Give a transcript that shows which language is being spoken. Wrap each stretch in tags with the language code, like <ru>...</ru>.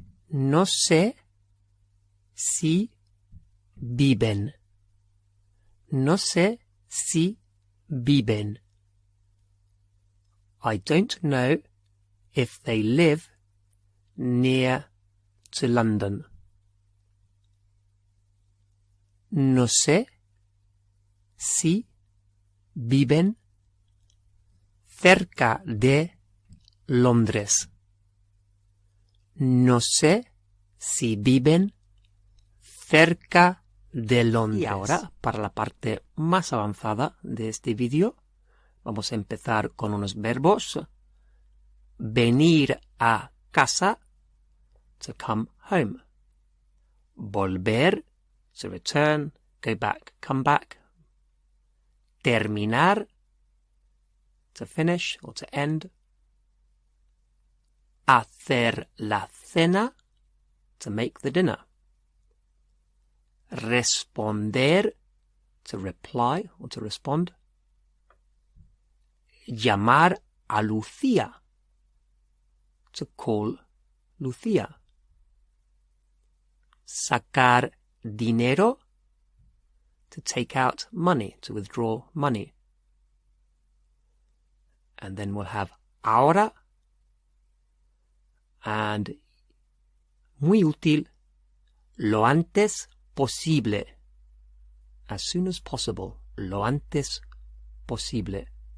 <es>No sé si viven. No sé si viven.</es> <en>I don't know if they live near to London.</en> <es>No sé si viven cerca de Londres. No sé si viven cerca de Londres. Y ahora, para la parte más avanzada de este vídeo, vamos a empezar con unos verbos. Venir a casa,</es> <en>to come home. Volver, to return, go back, come back. Terminar, to finish or to end.</en> <es>Hacer la cena,</es> <en>to make the dinner. Responder, to reply or to respond.</en> <es>Llamar a Lucía,</es> <en>to call Lucía.</en> <es>Sacar dinero,</es> <en>to take out money, to withdraw money. And then we'll have ahora, and</en> <es>muy útil, lo antes posible.</es> <en>As soon as possible,</en> <es>lo antes posible.</es>